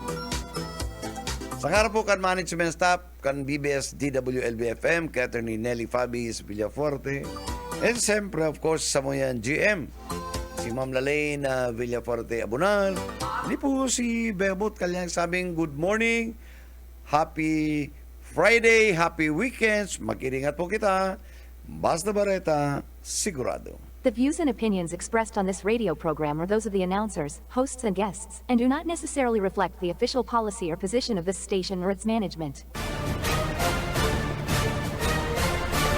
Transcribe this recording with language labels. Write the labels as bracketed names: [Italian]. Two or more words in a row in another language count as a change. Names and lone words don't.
[Bikol] Sa harap po kan management staff, kan BBS DWLB-FM, kay Attorney Nelly Fabis Villaforte, and siyempre, [English] of course, [Bikol] sa moyan GM, si Ma'am Lalaine Villaforte Abunal, hindi po si Bebot Kalyang sabing [English] good morning, happy Friday, happy weekends, [Bikol] mag-iringat po kita, Basta Barreta, sigurado. [English] The views and opinions expressed on this radio program are those of the announcers, hosts, and guests, and do not necessarily reflect the official policy or position of this station or its management.